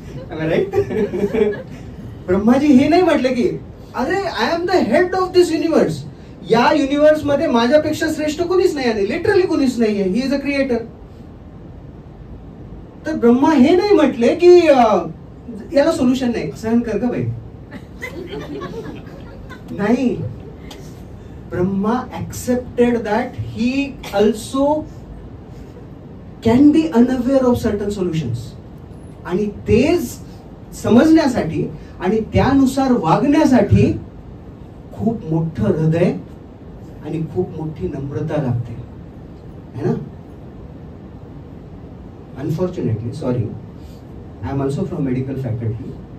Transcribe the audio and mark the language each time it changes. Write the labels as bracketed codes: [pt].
[mr] Right? Brahmaji हे नाही म्हटले की अरे [en] I am the head of this universe, [mr] या युनिवर्स मध्ये माझ्यापेक्षा श्रेष्ठ कोणीच नाही आहे, लिटरली कोणीच नाहीये, [en] He is a creator. [mr] तर ब्रह्मा हे नाही म्हटले की याला सोल्युशन नाही, सहन कर का बाई. नाही, [en] Brahma accepted that he also can be unaware of certain solutions. [mr] आणि तेच समजण्यासाठी आणि त्यानुसार वागण्यासाठी खूप मोठं हृदय आणि खूप मोठी नम्रता लागते, [hi] है ना. [en] Unfortunately, sorry, I am also from medical faculty.